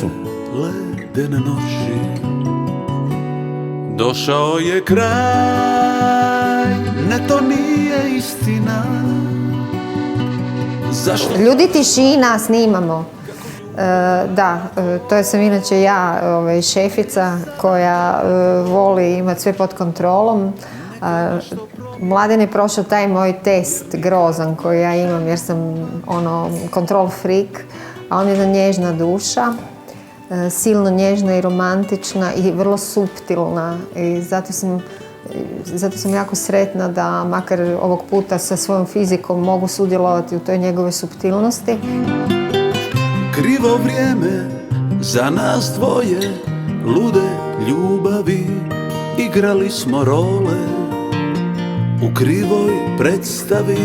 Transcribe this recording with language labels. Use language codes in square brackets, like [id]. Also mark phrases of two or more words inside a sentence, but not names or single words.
[hr] Ledene noći, došao je kraj, ne to nije istina. Zašto? Ljudi tišina snimamo. Da, to je sam inače ja, šefica koja voli imati sve pod kontrolom. Mladen je prošao taj moj test grozan koji ja imam jer sam [en] control freak, [hr] a on je jedna nježna duša, silno nježna i romantična i vrlo suptilna i zato sam jako sretna da makar ovog puta sa svojom fizikom mogu sudjelovati u toj njegove suptilnosti. Krivo vrijeme za nas dvoje, lude ljubavi, igrali smo role u krivoj predstavi.